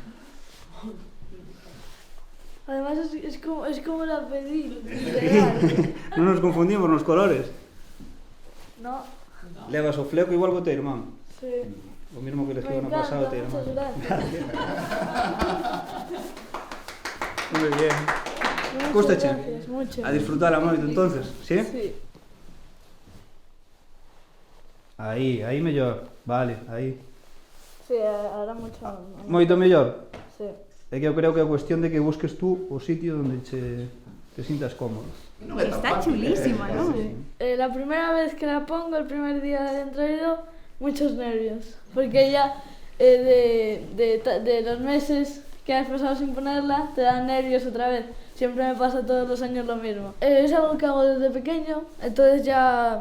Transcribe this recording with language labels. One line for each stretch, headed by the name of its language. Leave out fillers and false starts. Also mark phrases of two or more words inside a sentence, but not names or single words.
Spanish: Además es como la pedí, literal.
Galician: Non nos confundimos nos colores.
Spanish: No.
Galician: Levas o fleco igual que o teu irmán.
Spanish: Sí.
Galician: O mismo que les quedou no
Spanish: Me
Galician: pasado
Spanish: encanta,
Galician: teu irmán.
Spanish: muchas gracias. Muy bien. Muchas
Galician: Gustache?
Spanish: gracias, mucho. A disfrutar a moito entonces, ¿sí? Sí.
Galician: Aí mellor, vale, aí.
Spanish: Sí, ahora mucho.
Galician: Moito mellor.
Spanish: Sí.
Galician: É que eu creo que é cuestión de que busques tú o sitio onde te sintas cómodo.
Spanish: Está chulísima, ¿no? Sí. La primera vez que la pongo, el primer día de entroido, muchos nervios. Porque ya de los meses que has pasado sin ponerla, te dan nervios otra vez. Siempre me pasa todos los años lo mismo. Es algo que hago desde pequeño, entonces ya...